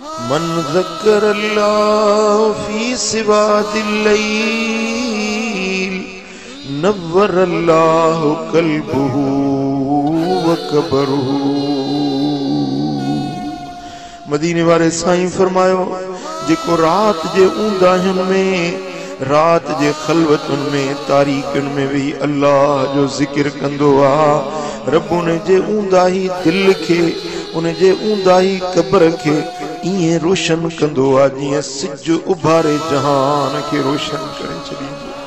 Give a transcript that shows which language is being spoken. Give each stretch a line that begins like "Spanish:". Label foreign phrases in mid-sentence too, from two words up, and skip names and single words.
Arabic: من ذكر الله في سواد الليل نور الله قلبه وقبره.
Sindhi: मदीने वाले साईं फरमायो जेको रात जे ऊंदाहियुनि में, रात जे खलवतुन में, तारीकुन में भी अल्लाह जो जिक्र कंदो आ, रब उन जे ऊंदाही दिल के, उन जे ऊंदाही कब्र के इए रोशन कंदो आ जीअं सिज उभारे जहान के रोशन करे छॾींदो।